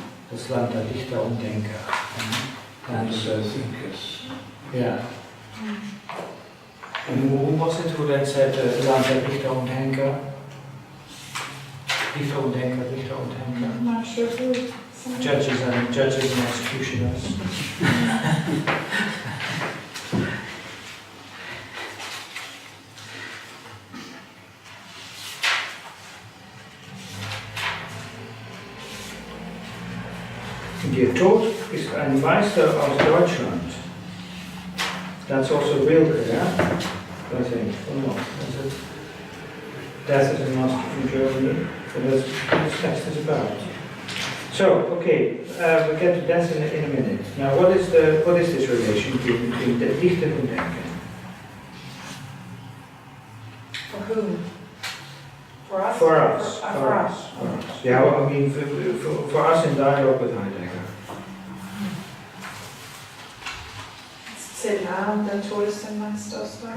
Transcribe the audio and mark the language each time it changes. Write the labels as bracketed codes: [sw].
[de] Das Land der Dichter und Denker. [en] And thinkers. Yeah. And who was it who then said [de] Land der Dichter und Denker? Dichter und Denker, Dichter und Denker. [en] I'm not sure who. Judges and executioners. [de] Der Tod ist ein Meister aus Deutschland. [en] That's also Rilke, yeah? I think, or not? Is it? Death is a master from Germany. So that's what this text is about. So, okay, we'll get to death in a minute. Now, what is this relation between the Dichter and Denken? For whom? For us? For us. For us. For us. Yeah, well, I mean, for us in dialogue with Heidegger. [de] Celan, der Tod ist ein Meister aus Deutschland.